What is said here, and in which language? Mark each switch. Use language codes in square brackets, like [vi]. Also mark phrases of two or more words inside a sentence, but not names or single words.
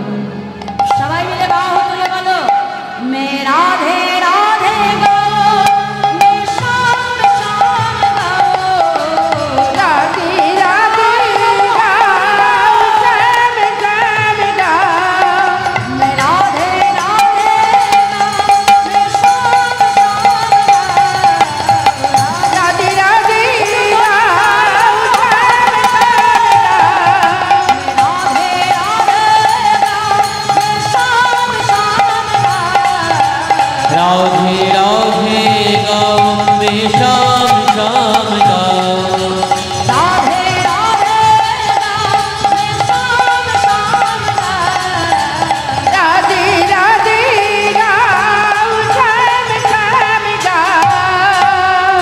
[bn] সবাই মিলে বাহু তুলে বলো, [hi] मे राधे राधे गो, मे शाम शाम गाओ, राधे राधे गाओ, श्याम श्याम गाओ, मे राधे राधे गाओ, मे शाम शाम गाओ, राधे राधे गाओ, श्याम श्याम गाओ, मे राधे राधे गाओ, मे शाम शाम गाओ, राधे राधे गाओ, मे श्याम श्याम गाओ, राधे राधे गाओ, मे शाम शाम गाओ, राधे राधे गाओ, श्याम श्याम गाओ।